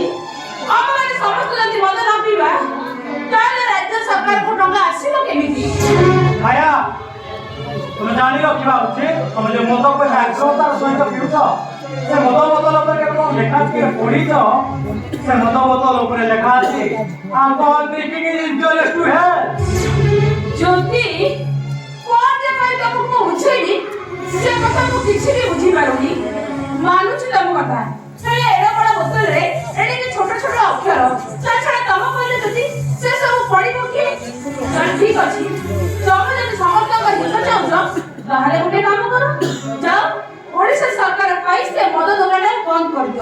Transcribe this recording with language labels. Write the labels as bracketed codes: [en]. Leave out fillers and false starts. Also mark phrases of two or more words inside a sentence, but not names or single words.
[or] ଆମମାନେ ସମସ୍ତେ ଯଦି ମଦ ନ ପିଇବା ତାହେଲେ ରାଜ୍ୟ ସରକାରକୁ ଟଙ୍କା ଆସିବ କେମିତି? ମାୟା, ତମେ ଜାଣି ରଖିବା ଉଚିତ, ତମେ ଯେ ମଦକୁ ଆଗ୍ରହତାର ସହିତ ପିଉଛ, ସେ ମଦ ବୋତଲ ଉପରେ କେବଳ ଲେଖା ଅଛି ପଢିଛ, ସେ ମଦ ବୋତଲ ଉପରେ ଲେଖା ଅଛି [en] alcohol drinking is injurious to health। [or] ଜ୍ୟୋତି, କଣ ଯେ କହି ତମକୁ ମୁଁ ବୁଝେଇବି ସେ କଥା ମୁଁ କିଛି ବି ବୁଝିପାରୁନି। ମାନୁଛି ତମ କଥା, ହେଲେ ଏଡେ ବଡ଼ ବୋତଲରେ ଏଡ଼ିକି ଛୋଟ ଛୋଟ ଅକ୍ଷର, ତା ଛଡ଼ା ତମ କହିଲେ ଯଦି ସେ ସବୁ ପଢିବ କିଏ? ଠିକ ଅଛି, ତମେ ଯଦି ସମସ୍ତଙ୍କ ହିତ ଚାହୁଁଛ ତାହେଲେ ଗୋଟେ କାମ କର, ଯାଅ ଓଡ଼ିଶା ସରକାର ପାଇଁ ସେ ମଦ ଦୋକାନଟାକୁ ବନ୍ଦ କରିଦିଅ।